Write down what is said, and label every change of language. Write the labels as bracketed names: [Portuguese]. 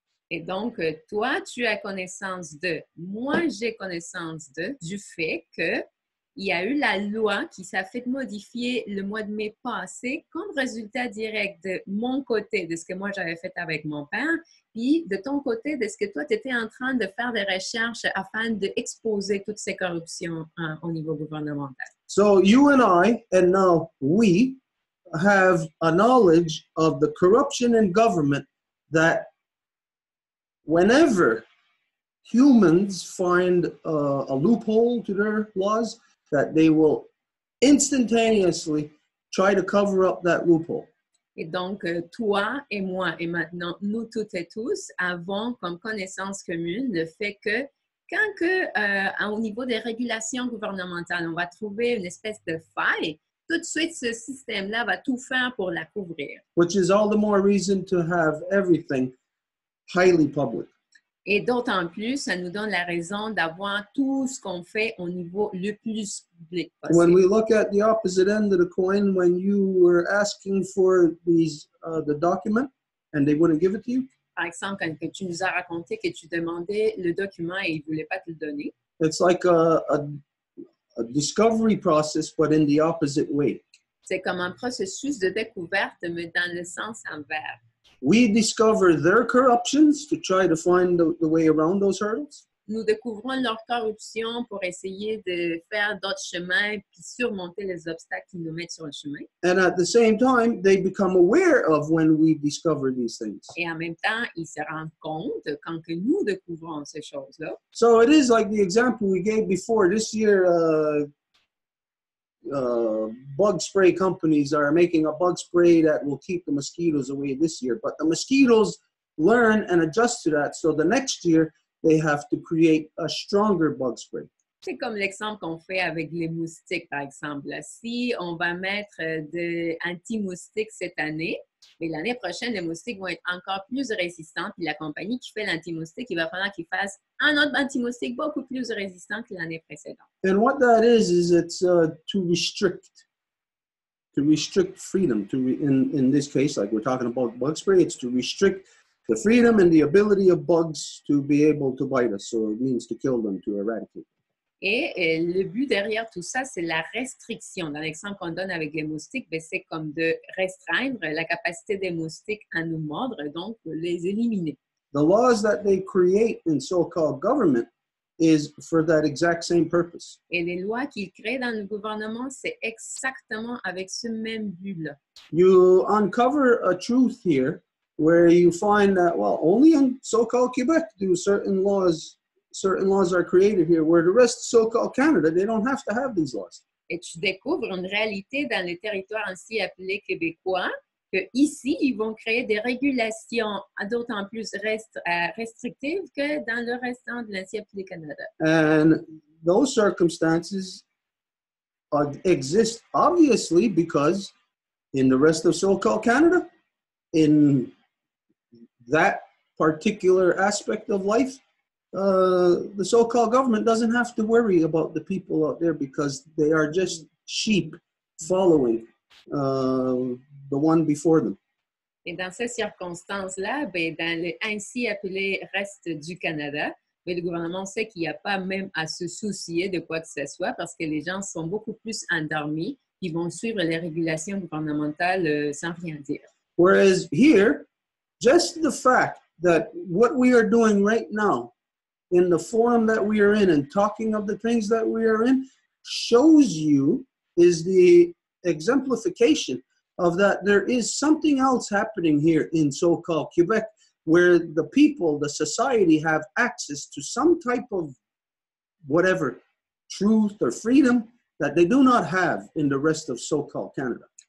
[French] Et donc, toi, tu as connaissance de, moi, j'ai connaissance de, du fait que il y a eu la loi qui s'est fait modifier le mois de mai passé comme résultat direct de mon côté, de ce que moi j'avais fait avec mon père, puis de ton côté, de ce que toi, tu étais en train de faire des recherches afin d'exposer toutes ces corruptions au niveau gouvernemental. [English] So you and I, and now we, have a knowledge of the corruption in government that whenever humans find a loophole to their laws, that they will instantaneously try to cover up that loophole. [French] Et donc, toi et moi, et maintenant, nous toutes et tous, avons comme connaissance commune le fait que quand au niveau des régulations gouvernementales, on va trouver une espèce de faille, tout de suite, ce système-là va tout faire pour la couvrir. [English] Which is all the more reason to have everything highly public. [French] Et d'autant plus, ça nous donne la raison d'avoir tout ce qu'on fait au niveau le plus public possible. [English] When we look at the opposite end of the coin, when you were asking for the document and they wouldn't give it to you, [French] Par exemple, quand tu nous as raconté que tu demandais le document et ils ne voulaient pas te le donner, [English] it's like a discovery process, but in the opposite way. [French] c'est comme un processus de découverte, mais dans le sens inverse. [English] We discover their corruptions to try to find the way around those hurdles. [French] Nous découvrons leur corruption pour essayer de faire d'autres chemins puis surmonter les obstacles qui nous mettent sur le chemin. [English] And at the same time, they become aware of when we discover these things. [French] Et en même temps, ils se rendent compte quand que nous découvrons ces choses-là. [English] So it is like the example we gave before. This year, bug spray companies are making a bug spray that will keep the mosquitoes away this year. But the mosquitoes learn and adjust to that. So the next year, they have to create a stronger bug spray. [French] C'est comme l'exemple qu'on fait avec les moustiques, par exemple. Si on va mettre de anti-moustiques cette année, mais l'année prochaine, les moustiques vont être encore plus résistants. Puis la compagnie qui fait l'anti-moustique, il va falloir qu'il fasse un autre anti-moustique beaucoup plus résistant que l'année précédente. [English] And what that is it's to restrict freedom. In this case, like we're talking about bug spray, it's to restrict the freedom and the ability of bugs to be able to bite us. So it means to kill them, to eradicate. [French] Et le but derrière tout ça, c'est la restriction. Dans l'exemple qu'on donne avec les moustiques, c'est comme de restreindre la capacité des moustiques à nous mordre, donc les éliminer. [English] The laws that they create in so-called government is for that exact same purpose. [French] Et les lois qu'ils créent dans le gouvernement, c'est exactement avec ce même but-là. [English] You uncover a truth here where you find that, well, only in so-called Quebec do certain laws are created here, where the rest of so-called Canada, they don't have to have these laws. [French] Et tu découvres une réalité dans les territoires ainsi appelés québécois, que ici, ils vont créer des régulations d'autant plus restrictives que dans le restant de l'ancien appelé Canada. [English] And those circumstances exist obviously because in the rest of so-called Canada, in that particular aspect of life, the so-called government doesn't have to worry about the people out there because they are just sheep following the one before them. [French] Et dans ces circonstances-là, dans le ainsi appelé reste du Canada, le gouvernement sait qu'il n'y a pas même à se soucier de quoi que ce soit parce que les gens sont beaucoup plus endormis, ils vont suivre les régulations gouvernementales sans rien dire. [English] Whereas here, just the fact that what we are doing right now in the forum that we are in and talking of the things that we are in shows you is the exemplification of that there is something else happening here in so-called Quebec where the people, the society have access to some type of whatever truth or freedom that they do not have in the rest of so-called Canada.